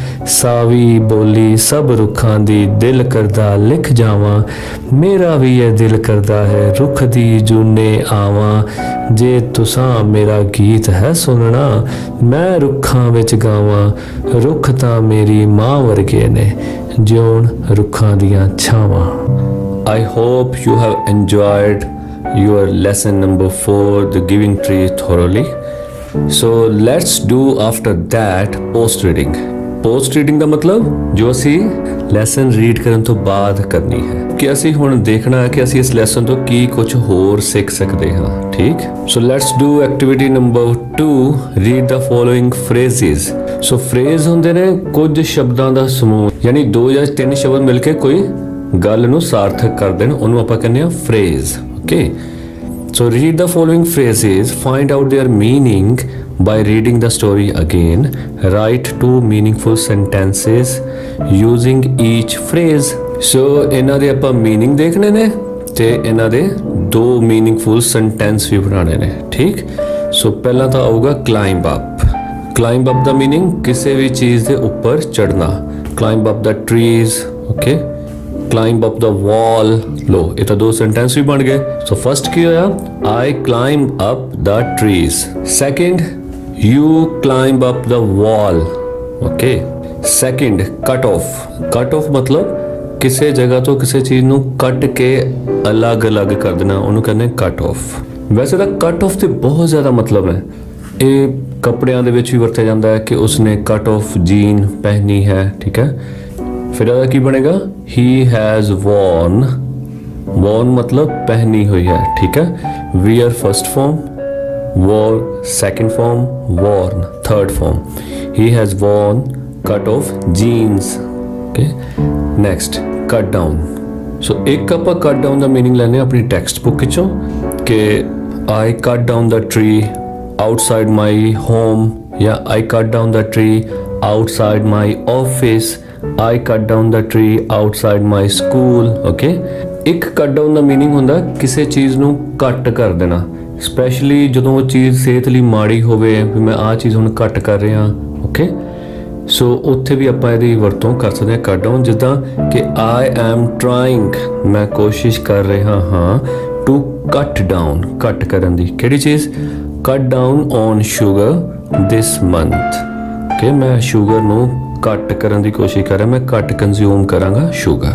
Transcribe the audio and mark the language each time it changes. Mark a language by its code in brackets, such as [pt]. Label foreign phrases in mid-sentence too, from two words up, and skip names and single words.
[pa] ਸਾਵੀ ਬੋਲੀ ਸਭ ਰੁੱਖਾਂ ਦੀ ਦਿਲ ਕਰਦਾ ਲਿਖ ਜਾਵਾਂ, ਮੇਰਾ ਵੀ ਇਹ ਦਿਲ ਕਰਦਾ ਹੈ ਰੁੱਖ ਦੀ ਜੂਨੇ ਆਵਾਂ, ਜੇ ਤੁਸਾਂ ਮੇਰਾ ਗੀਤ ਹੈ ਸੁਣਨਾ ਮੈਂ ਰੁੱਖਾਂ ਵਿੱਚ ਗਾਵਾਂ, ਰੁੱਖ ਤਾਂ ਮੇਰੀ ਮਾਂ ਵਰਗੇ ਨੇ ਜਿਉਣ ਰੁੱਖਾਂ ਦੀਆਂ ਛਾਵਾਂ। [en] I hope you have enjoyed your lesson number 4, the giving tree, thoroughly. So let's do after that post reading. post reading [pa] ਦਾ ਮਤਲਬ ਜੋ ਅਸੀਂ ਲੈਸਨ ਰੀਡ ਕਰਨ ਤੋਂ ਬਾਅਦ ਕਰਨੀ ਹੈ, ਕਿ ਅਸੀਂ ਹੁਣ ਦੇਖਣਾ ਹੈ ਕਿ ਅਸੀਂ ਇਸ ਲੈਸਨ ਤੋਂ ਕੀ ਕੁਝ ਹੋਰ ਸਿੱਖ ਸਕਦੇ ਹਾਂ। [en] ਠੀਕ, so let's do activity number 2, read the following phrases. [pa] ਸੋ ਫਰੇਜ਼ ਹੁੰਦੇ ਨੇ ਕੁਝ ਸ਼ਬਦਾਂ ਦਾ ਸਮੂਹ, ਯਾਨੀ 2 ਜਾਂ 3 ਸ਼ਬਦ ਮਿਲ ਕੇ ਕੋਈ ਗੱਲ ਨੂੰ ਸਾਰਥਕ ਕਰ ਦੇਣ, ਉਹਨੂੰ ਆਪਾਂ ਕਹਿੰਦੇ ਆ ਫਰੇਜ਼। [en] Okay, so read the following phrases, find out their meaning by reading the story again, write 2 meaningful sentences using each phrase. [pa] So ਇਹਨਾਂ ਦੇ ਆਪਾਂ meaning ਦੇਖਣੇ ਨੇ ਤੇ ਇਹਨਾਂ ਦੇ 2 [en] meaningful sentence [pa] ਵੀ ਬਣਾਉਣੇ ਨੇ। ਠੀਕ, ਸੋ ਪਹਿਲਾਂ ਤਾਂ ਆਊਗਾ [en] climb up। climb up [pa] ਦਾ meaning ਕਿਸੇ ਵੀ ਚੀਜ਼ ਦੇ ਉੱਪਰ ਚੜਨਾ, [en] climb up the trees। okay, climb up the wall। [hi] लो ये तो 2 सेंटेंस भी बन गए। [en] सो फर्स्ट [pa] ਕੀ ਹੋਇਆ [en] I climb up the trees। सेकंड you climb up the wall। ओके, second cut off. cut off [pa] मतलब ਕਿਸੇ ਜਗ੍ਹਾ ਤੋਂ ਕਿਸੇ ਚੀਜ਼ ਨੂੰ ਕੱਟ ਕੇ ਅਲੱਗ-ਅਲੱਗ ਕਰ ਦੇਣਾ, ਉਹਨੂੰ ਕਹਿੰਦੇ [en] cut off. [pa] ਵੈਸੇ ਤਾਂ [en] cut off [pa] ਤੇ ਬਹੁਤ ਜ਼ਿਆਦਾ ਮਤਲਬ ਹੈ। ਇਹ ਕੱਪੜਿਆਂ ਦੇ ਵਿੱਚ ਵੀ ਵਰਤਿਆ ਜਾਂਦਾ ਹੈ ਕਿ ਉਸਨੇ [en] cut off jean [pa] ਪਹਿਨੀ ਹੈ। ਠੀਕ ਹੈ, [hi] फिर की बनेगा [en] he has worn। [hi] worn मतलब पहनी हुई है। ठीक है, [en] wear first form, wore second form, worn third form। he has worn cut off jeans। okay, next cut down। so एक [pa] ਆਪਾਂ [en] cut down ਦਾ meaning ਲੈਣੇ ਆਪਣੀ text book ਵਿੱਚੋਂ ਕਿ I cut down the tree outside my home, ਜਾਂ I cut down the tree outside my office, I cut down the tree outside my school। [pa] okay, ਇੱਕ [en] cut down [pa] ਦਾ meaning ਹੁੰਦਾ ਕਿਸੇ ਚੀਜ਼ ਨੂੰ ਕੱਟ ਕਰ ਦੇਣਾ, ਸਪੈਸ਼ਲੀ ਜਦੋਂ ਉਹ ਚੀਜ਼ ਸਿਹਤ ਲਈ ਮਾੜੀ ਹੋਵੇ, ਵੀ ਮੈਂ ਆਹ ਚੀਜ਼ ਹੁਣ ਕੱਟ ਕਰ ਰਿਹਾ। ਓਕੇ, ਸੋ ਉੱਥੇ ਵੀ ਆਪਾਂ ਇਹਦੀ ਵਰਤੋਂ ਕਰ ਸਕਦੇ ਹਾਂ [en] cut down, [pa] ਜਿੱਦਾਂ ਕਿ [en] I am trying, [pa] ਮੈਂ ਕੋਸ਼ਿਸ਼ ਕਰ ਰਿਹਾ ਹਾਂ, [en] to cut down, [pa] ਕੱਟ ਕਰਨ ਦੀ। ਕਿਹੜੀ ਚੀਜ਼? [en] cut down on sugar this month। [pa] ਕਿ ਮੈਂ ਸ਼ੂਗਰ ਨੂੰ ਘੱਟ ਕਰਨ ਦੀ ਕੋਸ਼ਿਸ਼ ਕਰ ਰਿਹਾ, ਮੈਂ ਘੱਟ ਕੰਜ਼ਿਊਮ ਕਰਾਂਗਾ ਸ਼ੂਗਰ।